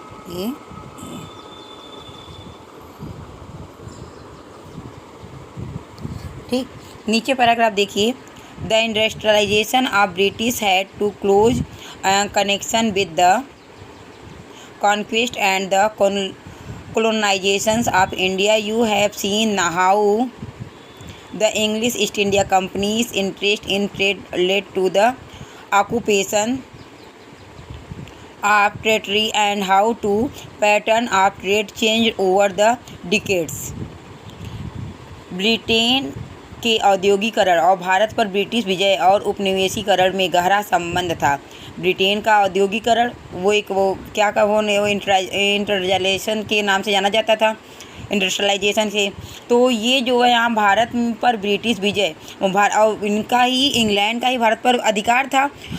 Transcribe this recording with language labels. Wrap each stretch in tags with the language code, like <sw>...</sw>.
<hi>ये ठीक, नीचे पैराग्राफ देखिए।</hi> <en>The industrialization of British had to close connection with the conquest and the colonizations of India. You have seen how the English East India Company's interest in trade led to the occupation of territory and how to pattern of trade changed over the decades.</en> <hi>Britain के औद्योगिकरण और भारत पर British विजय और उपनिवेशीकरण में गहरा संबंध था। Britain का औद्योगिकरण वो इंडस्ट्रियलाइजेशन के नाम से जाना जाता था, इंडस्ट्रियलाइजेशन से। तो ये जो है यहाँ भारत पर ब्रिटिश विजय और इनका ही, इंग्लैंड का ही भारत पर अधिकार था।</hi>